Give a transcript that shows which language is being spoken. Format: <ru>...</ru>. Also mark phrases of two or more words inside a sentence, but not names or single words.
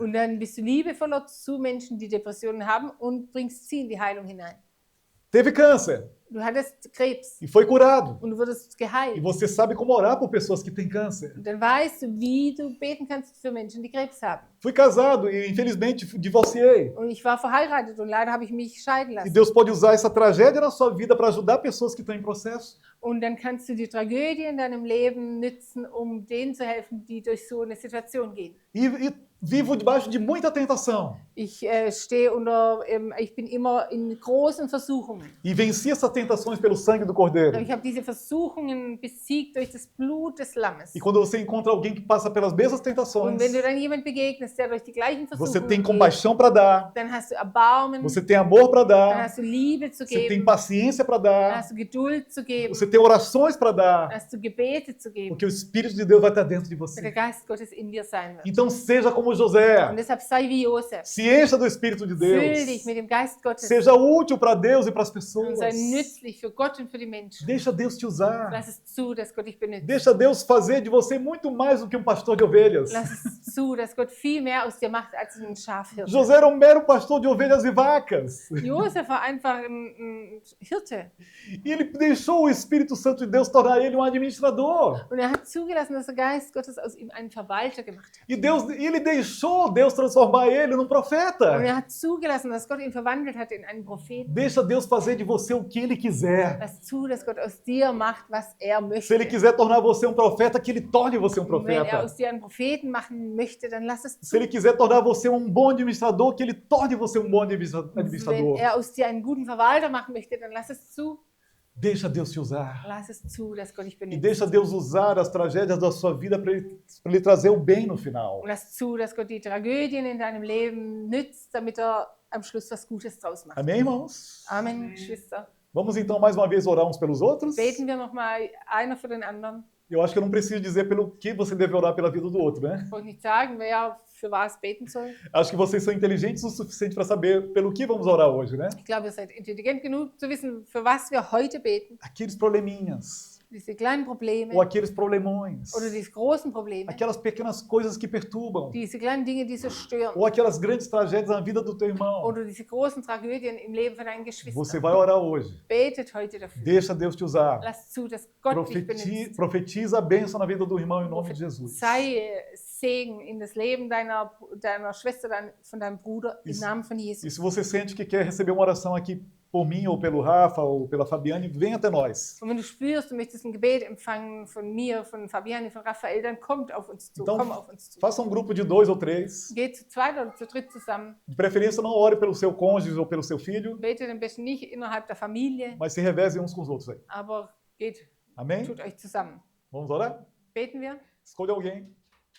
<de>Und dann bist du liebevoller zu Menschen, die Depressionen haben und bringst sie in die Heilung hinein.</de> <pt>Teve câncer</pt> <de>Du hattest Krebs</de> <pt>e foi curado.</pt> <de>und du wurdest</de> <pt>E</pt> <de>geheilt.</de> <pt>você sabe como orar por pessoas que têm câncer.</pt> <de>Und dann weißt du, wie du beten kannst für Menschen, die Krebs haben.</de> <pt>Fui casado e infelizmente divorciei.</pt> <de>Und ich war verheiratet und leider habe ich mich scheiden</de> <pt>E</pt> <de>lassen.</de> <pt>Deus pode usar essa tragédia na sua vida para ajudar pessoas que estão em processo.</pt> <de>Und dann kannst du die Tragödie in deinem Leben nutzen, um denen zu helfen, die durch so eine Situation gehen.</de> <pt>E vivo debaixo de muita tentação.</pt> <de>Ich bin immer in großen Versuchungen.</de> <pt>E venci essas tentações pelo sangue do Cordeiro.</pt> <de>Aber ich habe diese Versuchungen besiegt durch das Blut des Lammes.</de> <pt>E quando você encontra alguém que passa pelas mesmas</pt> <de>Und</de> <pt>tentações,</pt> <de>wenn du dann jemand begegnest, der durch die gleichen</de> <pt>você</pt> <de>Versuchungen</de> <pt>tem</pt> <de>geht,</de> <pt>compaixão para dar,</pt> <de>dann hast du Erbarmen,</de> <pt>você tem amor para</pt> <de>dann</de> <pt>dar,</pt> <de>hast du Liebe zu</de> <pt>você tem</pt> <de>geben,</de> <pt>paciência para</pt> <de>dann</de> <pt>dar,</pt> <de>hast du Geduld zu geben,</de> <pt>você tem orações para</pt> <de>dann</de> <pt>dar,</pt> <de>hast du Gebete zu geben,</de> <pt>porque o Espírito de Deus vai estar dentro de</pt> <de>weil</de> <pt>você.</pt> <de>der Geist Gottes in dir sein wird.</de> <pt>Então seja como</pt> <de>Und</de> <pt>José,</pt> <de>deshalb sei wie Josef.</de> <pt>se encha do Espírito de</pt> <de>Füll dich</de> <pt>Deus,</pt> <de>mit dem Geist Gottes</de> <pt>seja útil para Deus e para as</pt> <de>und</de> <pt>pessoas.</pt> <de>sei nützlich für Gott und für die Menschen.</de> <pt>Deixa Deus te usar.</pt> <de>Lass es zu, dass Gott dich benutzt.</de> <pt>Deixa Deus fazer de você muito mais do que um pastor de ovelhas.</pt> <de>Lass es zu, dass Gott viel mehr aus dir macht als ein Schafhirte.</de> <pt>José era um mero pastor de ovelhas e vacas.</pt> <de>Josef war einfach ein Hirte.</de> <pt>E ele deixou o Espírito Santo de Deus tornar ele um administrador.</pt> <de>Und er hat zugelassen, dass der Geist Gottes aus ihm einen Verwalter gemacht hat.</de> <pt>E ele deixou Deus transformar ele num</pt> <de>Und</de> <pt>profeta.</pt> <de>er hat zugelassen, dass Gott ihn verwandelt hat in einen Propheten.</de> <pt>Deixa Deus fazer de você o que ele quiser.</pt> <de>Lass zu, dass Gott aus dir macht, was er</de> <pt>Se ele</pt> <de>möchte.</de> <pt>quiser tornar você um profeta, que ele torne você um</pt> <de>Und wenn er</de> <pt>profeta.</pt> <de>aus dir einen Propheten machen möchte, dann lass es</de> <pt>Se</pt> <de>zu.</de> <pt>ele quiser tornar você um bom administrador, que ele torne você um bom</pt> <de>Wenn</de> <pt>administrador.</pt> <de>er aus dir einen guten Verwalter machen möchte, dann lass es zu.</de> <pt>Deixa Deus te usar.</pt> <de>Lass es zu, dass Gott dich</de> <pt>E</pt> <de>benutzt.</de> <pt>deixa Deus usar as tragédias da sua vida para ele trazer o bem no final.</pt> <de>Und lass zu, dass Gott die Tragödien in deinem Leben nützt, damit er am Schluss was Gutes draus macht.</de> <pt>Amém, irmãos?</pt> <de>Amen, Geschwister.</de> <pt>Vamos então mais uma vez orar uns pelos outros?</pt> <de>Beten wir nochmal einer für den anderen.</de> <pt>Eu acho que eu não preciso dizer pelo que você deve orar pela vida do outro, né?</pt> <de>Ich wollte nicht sagen, wer für was beten soll.</de> <pt>Acho que vocês são inteligentes o suficiente para saber pelo que vamos orar hoje, né?</pt> <de>Ich glaube, ihr seid intelligent genug zu wissen, für was wir heute beten.</de> <pt>Aqueles probleminhas,</pt> <de>Diese kleinen Probleme</de> <pt>ou aqueles problemões,</pt> <de>oder diese großen Probleme.</de> <pt>aquelas pequenas coisas que perturbam,</pt> <de>Diese kleinen Dinge, die so stören.</de> <pt>ou aquelas grandes tragédias na vida do teu irmão.</pt> <de>Oder diese großen Tragödien im Leben von deinen</de> <pt>Você</pt> <de>Geschwistern.</de> <pt>vai orar hoje.</pt> <de>Betet heute dafür.</de> <pt>Deixa Deus te usar.</pt> <de>Lass zu, dass Gott dich benutzt.</de> <pt>Profetiza a bênção na vida do irmão em nome de Jesus.</pt> <de>Sei Segen in das Leben deiner Schwester, von deinem Bruder, im</de> <pt>Isso.</pt> <de>Namen von</de> <pt>E</pt> <de>Jesus.</de> <pt>se você sente que quer receber uma oração aqui por mim, ou pelo Rafa, ou pela Fabiane, vem até nós.</pt> <de>Und wenn du spürst, du möchtest ein Gebet empfangen von mir, von Fabiane, von Raphael, dann kommt auf uns zu.</de> <pt>Então,</pt> <de>Komm auf uns zu.</de> <pt>faça um grupo de 2 ou 3.</pt> <de>Geht zu zweit oder zu dritt zusammen.</de> <pt>De preferência, não ore pelo seu cônjuge ou pelo seu filho,</pt> <de>Betet am besten nicht innerhalb der Familie,</de> <pt>mas se revezem uns com os outros aí.</pt> <de>aber geht,</de> <pt>Amém?</pt> <de>tut euch zusammen.</de> <pt>Vamos orar?</pt> <de>Beten wir?</de> <pt>Escolha alguém.</pt>